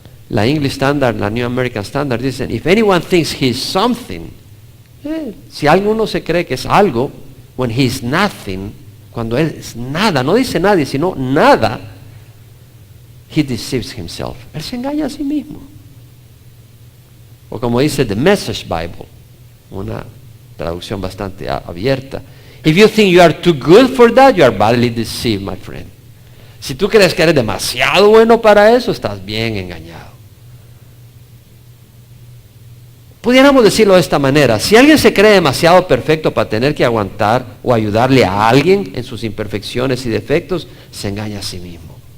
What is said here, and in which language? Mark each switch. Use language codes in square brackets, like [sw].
[es] La English Standard, la New American Standard dicen, [en] if anyone thinks he's something, [es] si alguno se cree que es algo, [en] when he's nothing, [es] cuando él es nada, no dice nadie, sino nada, [en] he deceives himself. [es] Él se engaña a sí mismo. O como dice The Message Bible, una traducción bastante abierta. [en] If you think you are too good for that, you are badly deceived, my friend. [es] Si tú crees que eres demasiado bueno para eso, estás bien engañado. Pudiéramos decirlo de esta manera, si alguien se cree demasiado perfecto para tener que aguantar o ayudarle a alguien en sus imperfecciones y defectos, se engaña a sí mismo.